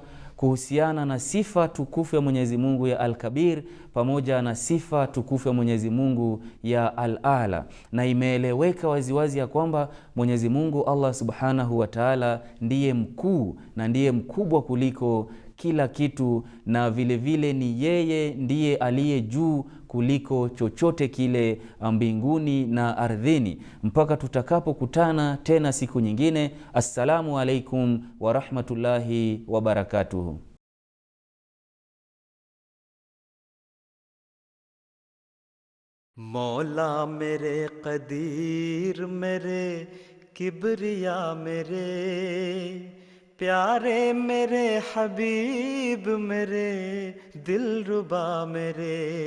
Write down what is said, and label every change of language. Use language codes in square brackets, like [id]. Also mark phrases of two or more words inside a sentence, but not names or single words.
[sw] kuhusiana na sifa tukufu ya Mwenyezi Mungu ya Al-Kabir pamoja na sifa tukufu ya Mwenyezi Mungu ya Al-A'la, na imeeleweka waziwazi ya kwamba Mwenyezi Mungu Allah [ar] سبحانه وتعالى [sw] ndiye mkuu na ndiye mkubwa kuliko kila kitu, na vile vile ni yeye ndiye aliye juu kuliko chochote kile mbinguni na ardhini, mpaka tutakapokutana tena siku nyingine. [ar] السلام عليكم ورحمة الله وبركاته. [ur] مولا میرے قدیر میرے کبریا میرے پیارے میرے حبیب میرے دلربا میرے